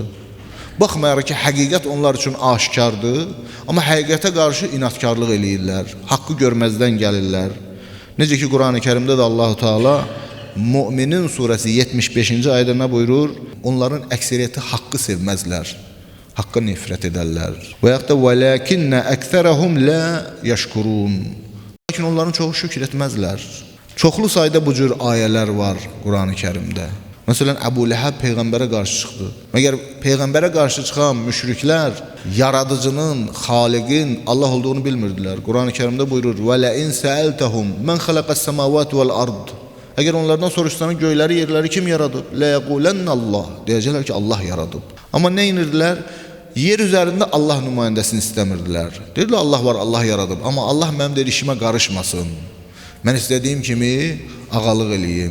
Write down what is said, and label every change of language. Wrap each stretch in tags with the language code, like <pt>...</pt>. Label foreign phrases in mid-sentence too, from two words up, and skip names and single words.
<az>Baxmayaraq ki, həqiqət onlar üçün aşikardır, amma həqiqətə qarşı inatkarlıq eləyirlər, haqqı görməzdən gəlirlər. Necə ki, Quran-ı Kərimdə də Allah-u Teala Müminin surəsi 75-ci ayədə nə buyurur? Onların əksəriyyəti haqqı sevməzlər, haqqa nifrət edərlər. Və yaxud da</az> <ar>وَلَكِنَّ أَكْثَرَهُمْ لَا يَشْكُرُونَ.</ar> <az>Lakin onların çoxu şükür etməzlər. Çoxlu sayda bu cür ayələr var Quran-ı Kərimdə. Məsələn, Əbu Ləhəb Peyğəmbərə qarşı çıxdı. Məgər Peyğəmbərə qarşı çıxan müşriklər yaradıcının, xaliqin Allah olduğunu bilmirdilər. Quran-ı Kərimdə buyurur,</az> <ar>وَلَئِنْ سَأَلْتَهُمْ مَنْ خَلَقَ السَّمَاوَاتِ وَالْأَرْضِ.</ar> <az>Əgər onlardan soruşsanız göyləri, yerləri kim yaradıb?</az> <ar>لَيَقُولَنَّ Allah.</ar> <az>Deyəcəklər ki, Allah yaradıb. Amma nə inirdilər? Yer üzərində Allah nümayəndəsini istəmirdilər. Dedilər, Allah var, Allah yaradıb. Amma Allah mənim deyir, işimə qarışmasın. Mən istədiyim kimi ağalıq eləyim.</az>